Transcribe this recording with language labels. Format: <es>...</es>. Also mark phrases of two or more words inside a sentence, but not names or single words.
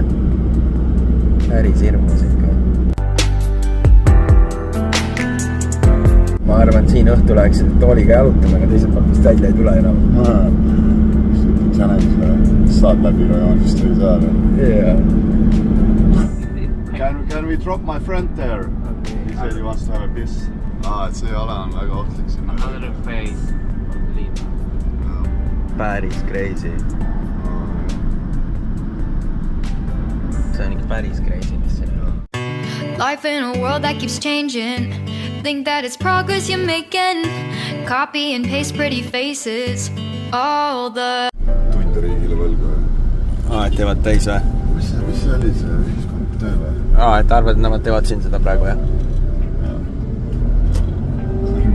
<et>Päris hirmus ikka. Ma arvan, et siin õhtu läheks tooliga jalutama, aga teiselt poolt vist välja ei tule enam. Challenge saad läbi rajoonist või saad.</et> <en>Yeah. Can we drop my friend there? He said he wants to have a piss.</en> <et>Et see ala on väga ohtlik sinna.</et> <en>Another face.</en> <et>Päris crazy. See on ikka päris crazy, mis siin on.</et> <en>life in a world that keeps changing. Think that it's progress you're making. Copy and paste pretty faces. All the</en> <et>Tunde riigile võlgu. Et teevad täis või? Mis see oli see ühiskondlik töö või? Et arvad, et nemad teevad siin seda praegu, jah?</et>